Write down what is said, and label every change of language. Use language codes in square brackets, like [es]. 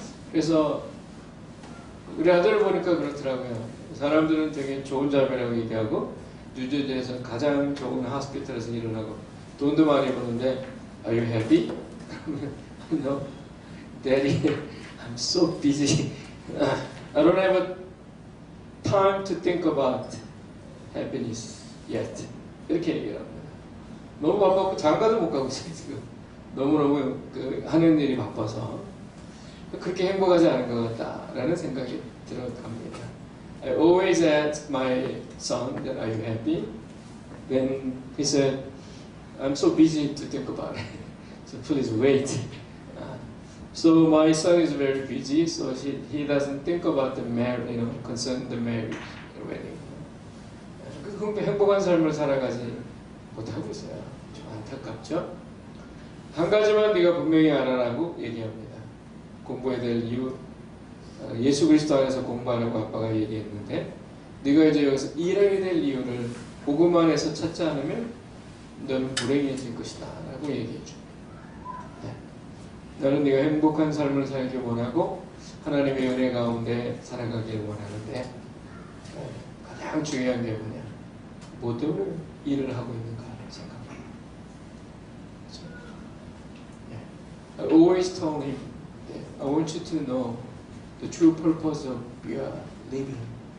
[ko] 그래서 우리 아들을 보니까 그렇더라고요. 사람들은 되게 좋은 자매라고 얘기하고 뉴저지에서 가장 좋은 하스피탈에서 일을 하고 돈도 많이 버는데 [en] Are you happy? No, Daddy, I'm so busy. I don't have time to think about happiness yet. [ko] 이렇게 얘기를 합니다. 너무 바빠서 장가도 못 가고 있어요 지금. 너무너무 하는 일이 바빠서 그렇게 행복하지 않은 것 같다라는 생각이 들어갑니다. [en] I always ask my son that are you happy? Then he said, I'm so busy to think about it. So please wait. So my son is very busy, so he doesn't think about the marriage, concern the marriage, the wedding. [ko] 그 행복한 삶을 살아가지 못하고 있어요. 좀 안타깝죠? 한 가지만 네가 분명히 알아라고 얘기합니다. 공부해야 될 이유, 예수 그리스도 안에서 공부하라고 아빠가 얘기했는데 네가 이제 여기서 일하게 될 이유를 복음 안에서 찾지 않으면 너는 불행해질 것이다 라고 얘기해줘. 네. 나는 네가 행복한 삶을 살기 원하고 하나님의 은혜 가운데 살아가길 원하는데 가장 중요한 게 뭐냐, 뭐 때문에 일을 하고 있는가 생각합니다. 그렇죠? 네. [en] I always told him, I want you to know the true purpose of your living.